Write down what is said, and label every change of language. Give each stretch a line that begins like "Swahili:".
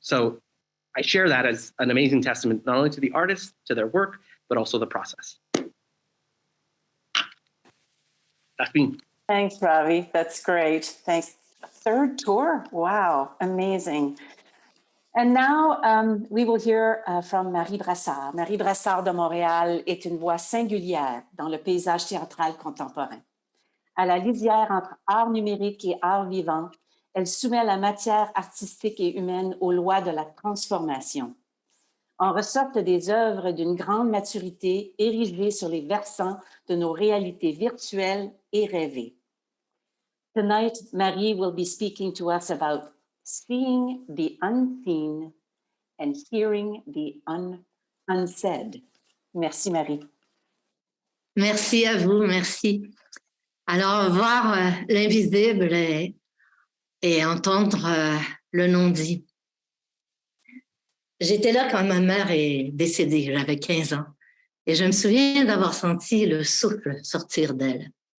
English: So I share that as an amazing testament, not only to the artists, to their work, but also the process. That's me. Thanks, Ravi. That's great. Thanks. Third tour. Wow, amazing. And now, we will hear from Marie Brassard.
French: Marie Brassard de Montréal est une voix singulière dans le paysage théâtral contemporain. À la lisière entre art numérique et art vivant, elle soumet la matière artistique et humaine aux lois de la transformation. En ressortent des œuvres d'une grande maturité érigées sur les versants de nos réalités virtuelles et rêvées.
English: Tonight, Marie will be speaking to us about seeing the unseen and hearing the unsaid.
French: Merci, Marie. Merci à vous, merci. Alors, voir l'invisible et entendre le non-dit. J'étais là quand ma mère est décédée, j'avais 15 ans, et je me souviens d'avoir senti le souffle sortir d'elle.